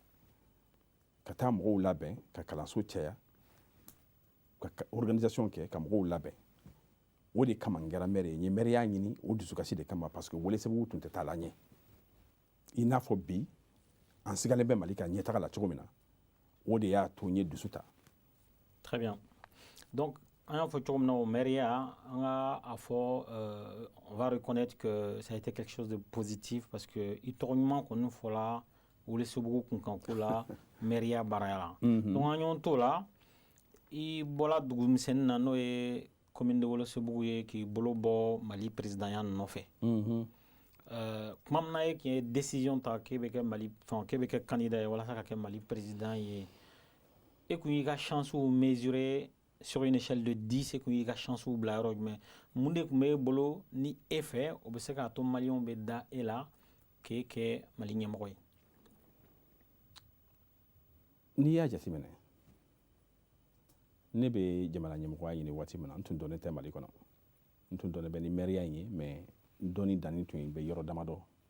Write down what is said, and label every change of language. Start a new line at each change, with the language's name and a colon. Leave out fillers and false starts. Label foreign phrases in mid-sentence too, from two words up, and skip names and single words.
Bambara: Ka taa mɔgɔw labɛn ka kalanso caya ka organisation kɛ ka mɔgɔw labɛn o de kama n kɛra maire ye n ye maire ya ɲini o dusukasi de kama
French: parce que
Bambara: welesebugu tun tɛ taa la ɲɛ i n'a fɔ bi an sigalen bɛ Mali ka ɲɛtaga la cogo min na o de y'a to n ye dusu ta.
French: Très bien.
Bambara: Donc an y'a fɔ cogo min na o maire ya an ka a fɔ
French: on va reconnaître que ça a été quelque chose de positif parce que
Bambara: i tɔgɔ ɲuman kɔni fɔla Welesebugu kunkanko la mairia baaraya la. Donc an ɲɔgɔn t'o la i bɔla dugu misɛnnin na n'o ye commune de Welesebugu ye k'i bolo bɔ Mali présidenya nɔfɛ. Kuma min na e k'i ye décision ta k'e bɛ kɛ Mali k'e bɛ kɛ candidat ye walasa ka kɛ Mali président ye e kun y'i ka chance
French: mesurer sur une échelle de 10
Bambara: e kun y'i ka chance bila yɔrɔ jumɛn mun de kun b'e bolo ni e fɛ o bɛ se k'a to maliyɛnw bɛ da e la k'e kɛ Mali ɲɛmɔgɔ ye? N'i y'a jateminɛ ne bɛ jamana ɲɛmɔgɔya ɲini waati min na n tun dɔnnen tɛ Mali kɔnɔ n tun dɔnnen bɛ ni maire in ye mais n dɔnni danni tun bɛ yɔrɔ damadɔ